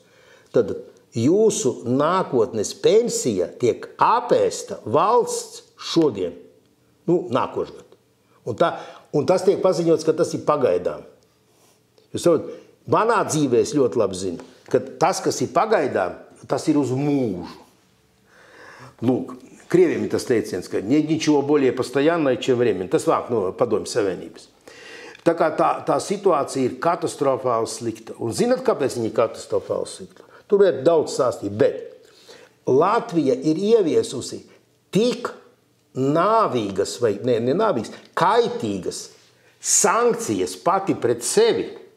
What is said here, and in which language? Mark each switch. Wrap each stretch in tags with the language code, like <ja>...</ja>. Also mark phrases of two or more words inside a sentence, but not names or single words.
<lv>Tad jūsu nākotnes pensija tiek apēsta valsts šodien, nākošgad. Un tas tiek paziņots, ka tas ir pagaidām. Jūs saprotat, manā dzīvē es ļoti labi zinu, ka tas, kas ir pagaidām, tas ir uz mūžu. Lūk, Krieviem ir tas teiciens, ka</lv> <ru>nичего более постоянное, чем время.</ru> <lv>Tas vāk no Padomju Savienības. Tā kā tā situācija ir katastrofāli slikta. Un zināt, kāpēc viņa ir katastrofāli slikta? Tur ir daudz stāstīt, bet Latvija ir ieviesusi tik nāvīgas, vai ne nāvīgas, kaitīgas sankcijas pati pret sevi.</lv>